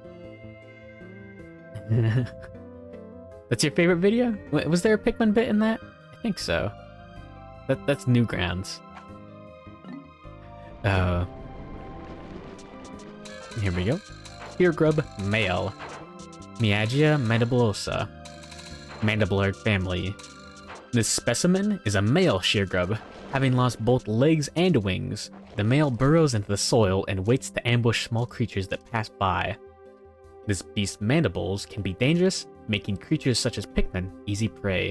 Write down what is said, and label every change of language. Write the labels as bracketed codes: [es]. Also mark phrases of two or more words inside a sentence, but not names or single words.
[en] That's your favorite video? Was there a Pikmin bit in that? I think so. That's Newgrounds. Here we go. Spear grub male. Miagia mandibulosa. Mandibulard Family. This specimen is a male shear grub, having lost both legs and wings. The male burrows into the soil and waits to ambush small creatures that pass by. This beast's mandibles can be dangerous, making creatures such as Pikmin easy prey.